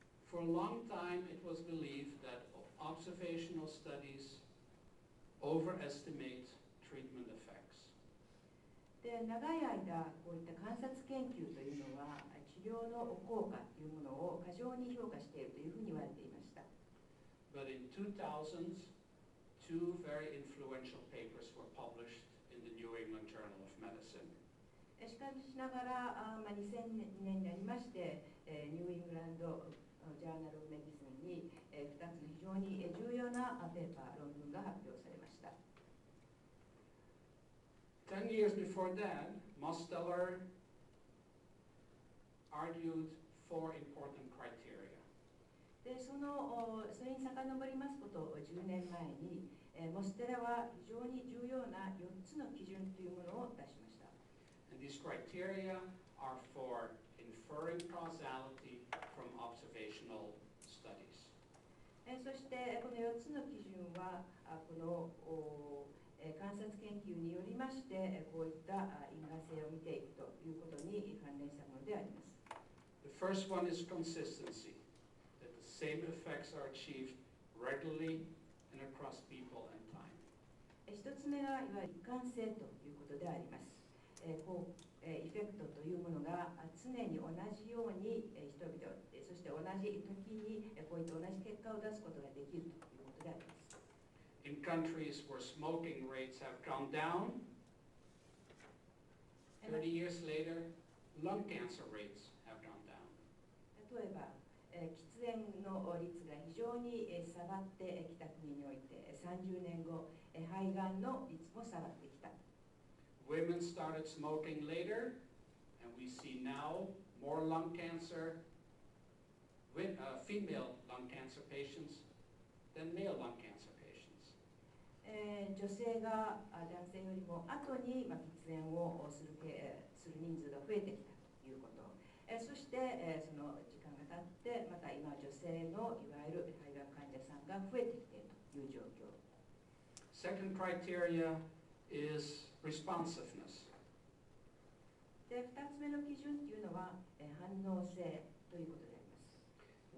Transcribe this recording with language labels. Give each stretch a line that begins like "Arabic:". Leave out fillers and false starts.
English: For a long time it was believed that observational studies overestimate treatment effects.
Japanese: で、長い間こういった観察研究というのは治療の効果というものを過剰に評価しているというふうに言われていました。
English: But in 2000s, two very influential papers were published in the New England Journal of Medicine.
Japanese: しかしながら、2000年になりまして、ニューイングランドジャーナル・メディスンに、2つの非常に重要なペーパー、論文が発表されました。
English: 10 years before that, Mosteller argued four important criteria.
Japanese: で、それに遡りますこと10年前に、モステラは非常に重要な4つの基準というものを出しました。
English: And these criteria are for inferring causality from observational studies.
Japanese: そしてこの4つの基準はこの観察研究によりましてこういった因果性を見ていくということに関連したものであります。
English: The first one is consistency, that the same effects are achieved regularly and across people and time.
Japanese: 一つ目がいわゆる一貫性ということであります。エフェクトというものが常に同じように人々、そして同じ時にこういった同じ結果を出すことができるということであります。
English: In countries where smoking rates have gone down, 30 years later, lung cancer rates have gone down.
Japanese: 例えば、喫煙の率が非常に下がってきた国において、30年後、肺がんの率も下がってきた。
English: Women started smoking later, and we see now more lung cancer, female lung cancer patients than male lung cancer patients.
Japanese: 女性が男性よりも後に喫煙をする人数が増えてきたということ、そしてその時間が経ってまた今女性のいわゆる肺がん患者さんが増えてきているという状況。
English: Second criteria is responsiveness.
Japanese: で、2つ目の基準というのは反応性ということであります。